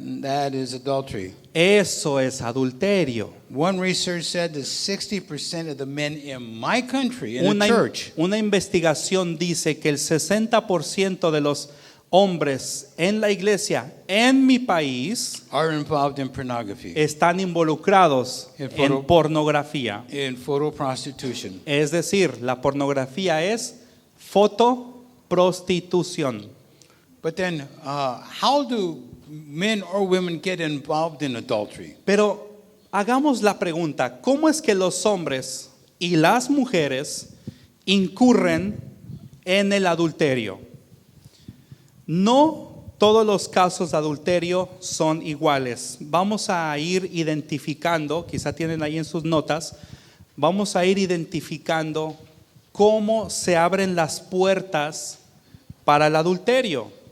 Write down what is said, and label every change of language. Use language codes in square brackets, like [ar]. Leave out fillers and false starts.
[en] that is adultery. [es] Eso es adulterio. [en] One research said that 60% of the men in my country, in the church, [es] Una investigación dice que el 60% de los hombres en la iglesia en mi país [en] are involved in pornography, [es] están involucrados en pornografía. [en] in photo prostitution. [es] Es decir, la pornografía es fotoprostitución. [en] But then, how do men or women get involved in adultery? [es] Pero hagamos la pregunta, ¿cómo es que los hombres y las mujeres incurren en el adulterio? No todos los casos de adulterio son iguales. Vamos a ir identificando, quizá tienen ahí en sus notas, vamos a ir identificando cómo se abren las puertas para el adulterio.